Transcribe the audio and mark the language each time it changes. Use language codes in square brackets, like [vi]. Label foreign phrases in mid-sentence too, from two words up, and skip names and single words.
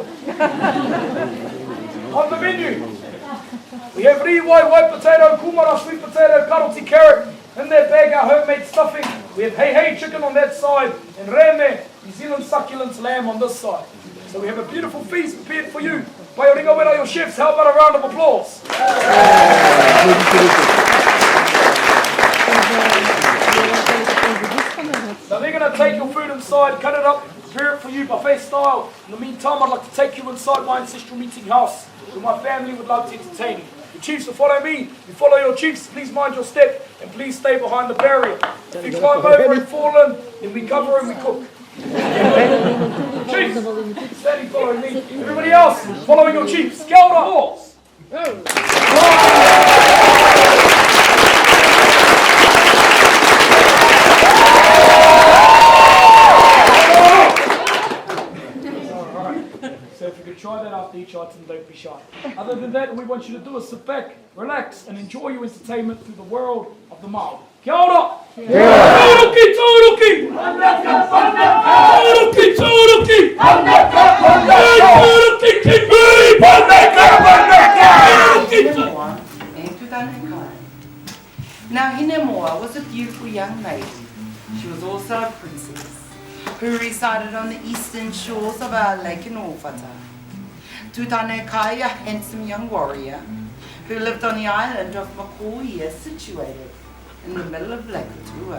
[en] On the menu, we have riwai, white potato, kumara, sweet potato, karoti, carrot. In that bag, our homemade stuffing. We have hey chicken on that side, and reme, New Zealand succulent lamb on this side. So we have a beautiful feast prepared for you. [mi] Pai o ringa wera, [en] your chefs, how about a round of applause? Now they're going to take your food inside, cut it up, prepare it for you buffet style. In the meantime, I'd like to take you inside my ancestral meeting house, where my family would love to entertain you. The chiefs will follow me, you follow your chiefs, please mind your step, and please stay behind the barrier. If you climb over and fall in, then we cover and we cook. Chiefs, standing following me. Everybody else, following your chiefs. [mi] Kia ora, [en] horse. So if you could try that after each item, don't be shy. Other than that, all we want you to do is sit back, relax, and enjoy your entertainment through the world of the Māori. [mi] Kia ora! Tauruki, tauruki! Tauruki, tauruki! Tauruki, kiwi! [en] Now Hinemoa was a beautiful young lady. She was also a princess who resided on the eastern shores of our lake in Ōwhata. Tutanekai, a handsome young warrior who lived on the island of Makoia, situated in the middle of Lake Rotorua.